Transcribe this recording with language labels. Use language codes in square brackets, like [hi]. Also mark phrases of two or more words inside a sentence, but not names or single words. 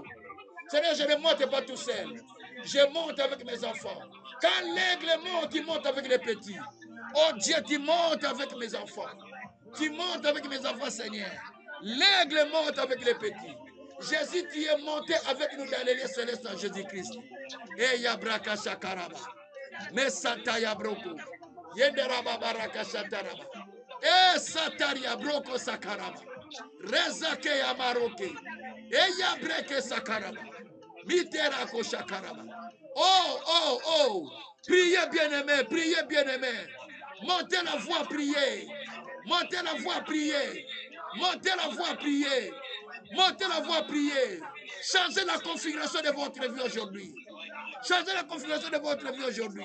[fr] C'est-à-dire, je ne monte pas tout seul. Je monte avec mes enfants. Quand l'aigle monte, il monte avec les petits. Oh Dieu, tu montes avec mes enfants. Tu montes avec mes enfants, Seigneur. L'aigle monte avec les petits. Jésus, tu es monté avec nous dans les lieux célestes en Jésus-Christ. Et Yabraka Shakaraba. Mesataya Broko. Yenderaba Baraka Shataraba. Et Sataria Broko Sakaraba. Rezake Yamaroke. Et Yabreke Sakaraba. Miterako Shakaraba. Oh, oh, oh. Priez bien-aimés, priez bien-aimés. Montez la voix, priez. Montez la voix, priez. Montez la voix, priez. Montez la voix, priez. Changez la configuration de votre vie aujourd'hui. Changez la configuration de votre vie aujourd'hui.